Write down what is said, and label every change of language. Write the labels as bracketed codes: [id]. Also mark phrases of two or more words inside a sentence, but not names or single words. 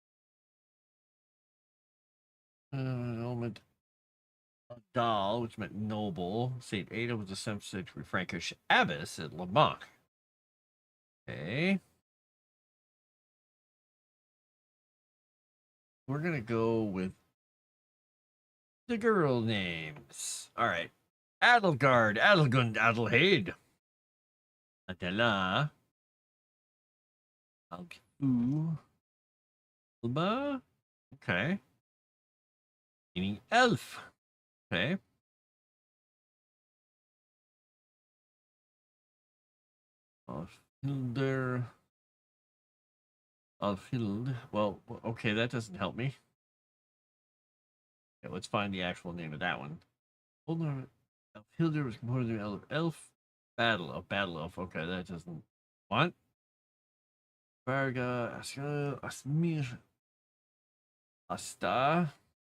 [en] Element Doll, which meant noble. Saint Ada was a 7th century Frankish abbess at Le Mans. Okay. We're going to go with the girl names. All right. Adelgard, Adelgund, Adelheid. Adela. Alkfu. Alba. Okay. Meaning elf. Okay. Alfhilder. Alfhild. Well, okay, that doesn't help me. Okay, let's find the actual name of that one. Hold on. Alfhilder was composed of elf. Battle elf. Okay, that doesn't. What? Varga, Aska, Asmir, Asta.